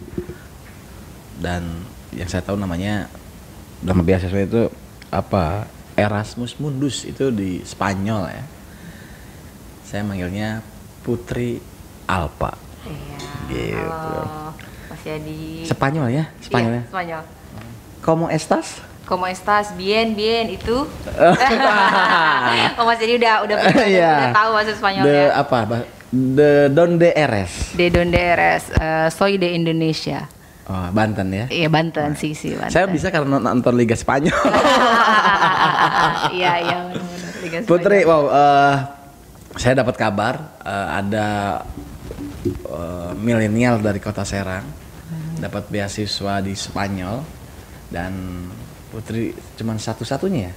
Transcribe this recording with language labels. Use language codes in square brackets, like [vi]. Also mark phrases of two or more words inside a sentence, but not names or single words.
[id] Dan yang saya tahu nama beasiswa itu apa? Erasmus Mundus, itu di Spanyol ya. Saya manggilnya Putri Alpa. Iya. Gitu. Mas Yadi. Spanyol ya? Spanyol ya? Spanyol. [es] ¿Cómo estás? Como estás? Bien, bien. [id] Itu. Oh, Mas Yadi udah tahu bahasa Spanyolnya. [es] De donde eres? De donde eres? Soy de Indonesia. [id] Oh, Banten ya? Iya, Banten sih Banten. Saya bisa karena nonton Liga Spanyol. Iya, benar-benar Liga Spanyol. Putri, wow, saya dapat kabar ada milenial dari kota Serang dapat beasiswa di Spanyol, dan Putri cuma satu-satunya ya.